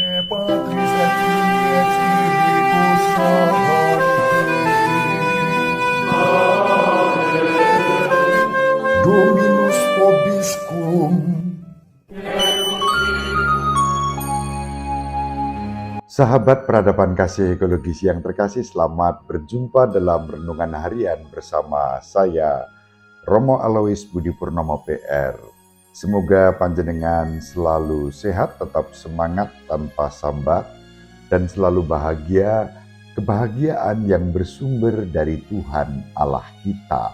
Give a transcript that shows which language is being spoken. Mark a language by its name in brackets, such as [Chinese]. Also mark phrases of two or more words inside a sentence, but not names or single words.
[Latin] Patris et Filii et Spiritus Sancti. Dominus vobiscum. [Indonesian] Sahabat peradaban kasih ekologis yang terkasih, selamat berjumpa dalam Renungan Harian bersama saya, Romo Alois Budi Purnomo PR. Semoga panjenengan selalu sehat, tetap semangat tanpa sambat, dan selalu bahagia, kebahagiaan yang bersumber dari Tuhan Allah kita.